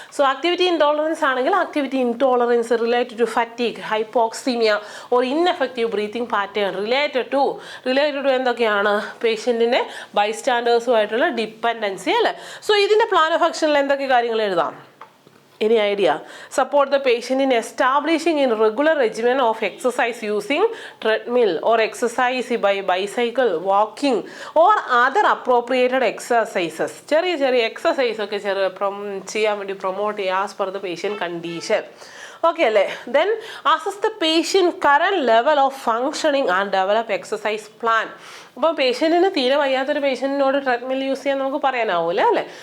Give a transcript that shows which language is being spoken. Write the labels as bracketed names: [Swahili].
[English] So activity intolerance ആണെങ്കിൽ activity intolerance related to fatigue, hypoxaemia or ineffective breathing pattern related to എന്തൊക്കെയാണ്? [Malayalam] പേഷ്യൻറ്റിൻ്റെ ബൈസ്റ്റാൻഡേഴ്സുമായിട്ടുള്ള dependency അല്ലേ? So ഇതിൻ്റെ plan of ആക്ഷനിൽ എന്തൊക്കെ കാര്യങ്ങൾ എഴുതാം? [English] Any idea? Support the patient in establishing in regular regimen of exercise using treadmill or exercise by bicycle, walking or other appropriated exercises. [Malayalam] ചെറിയ exercise ഒക്കെ ചെയ്യാൻ വേണ്ടി പ്രൊമോട്ട് ചെയ്യുക [English] As per the patient condition. [Malayalam] Okay അല്ലേ? [English] Then assess the patient current level of functioning and develop exercise plan. [Malayalam] അപ്പോൾ പേഷ്യൻറ്റിന് തീരെ വയ്യാത്തൊരു പേഷ്യൻറ്റിനോട് treadmill use ചെയ്യാൻ നമുക്ക് പറയാനാവില്ല അല്ലേ?